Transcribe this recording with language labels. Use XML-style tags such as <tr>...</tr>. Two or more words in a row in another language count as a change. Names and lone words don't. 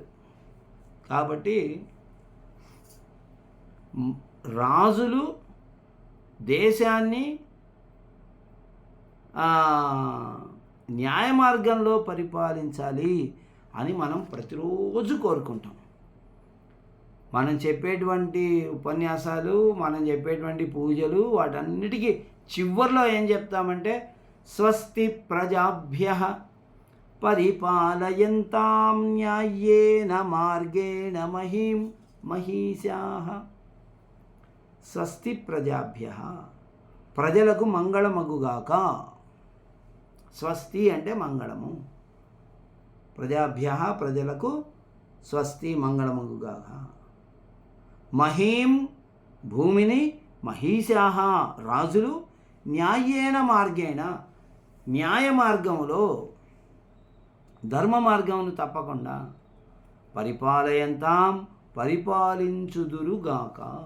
<te>కాబట్టి రాజులు దేశాన్ని న్యాయ మార్గంలో పరిపాలించాలి అని మనం ప్రతిరోజు కోరుకుంటాం. మనం చెప్పేటువంటి ఉపన్యాసాలు, మనం చెప్పేటువంటి పూజలు, వాటన్నిటికీ చివర్లో ఏం చెప్తామంటే</te> <sa>స్వస్తి ప్రజాభ్యః పరిపాలయంతాం న్యాయేన మార్గేణ మహీం మహీశాః. స్వస్తి ప్రజాభ్యః,</sa> <te>ప్రజలకు మంగళమగుగాక. స్వస్తి అంటే మంగళము, ప్రజాభ్యః ప్రజలకు స్వస్తి మంగళమగుగాక. మహీం భూమిని, మహీశాః రాజులు,</te> <sa>న్యాయేన మార్గేణ</sa> <te>న్యాయ మార్గములో, ధర్మ మార్గమును తప్పకుండా, పరిపాలయంతాం పరిపాలించుదురుగాక.</te>